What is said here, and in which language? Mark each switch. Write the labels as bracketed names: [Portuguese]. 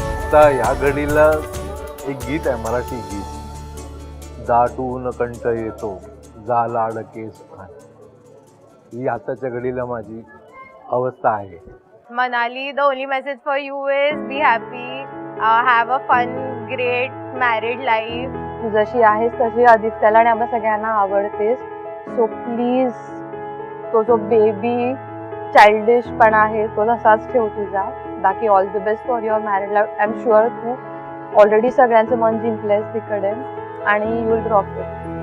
[Marathi] आता ह्या घडीला एक गीत आहे, मराठी गीत, दाटून कंठ येतो झाला अडकेस खान. ही आताच्या घडीला माझी अवस्था आहे. [English] Manali, the only message for you is be happy, have a fun, great married life. [Marathi] तू जशी आहेस तशी आदित्यला आणि आम्हा सगळ्यांना आवडतेस. सो प्लीज तो जो बेबी चाइल्डिशपणा आहे तो तसाच ठेव तुझा. [English] बाकी all the best for your married life. I am sure [Marathi] Tu already सगळ्यांचं मन जिंकलंयस तिकडे आणि [English] You will rock it.